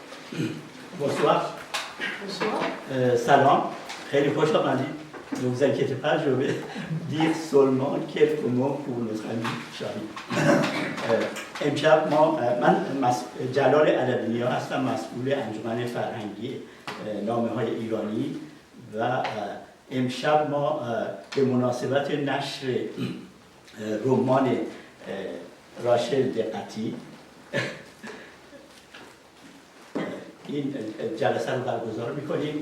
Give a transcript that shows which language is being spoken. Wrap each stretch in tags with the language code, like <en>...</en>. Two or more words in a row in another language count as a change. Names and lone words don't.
<fr>Bonsoir. Bonsoir.</fr> <fa>Salam. Très خوش آمدید.</fa> <fr>Ne vous inquiétez pas, je vais dire seulement quelques mots pour notre ami Shahid.</fr> <fa>امشب من جلال علوی هستم، مسئول انجمن فرهنگی نامه‌های ایرانی و امشب ما به مناسبت نشر رمان راشل دقتی این جلسه رو برگزار می‌کنیم.</fa>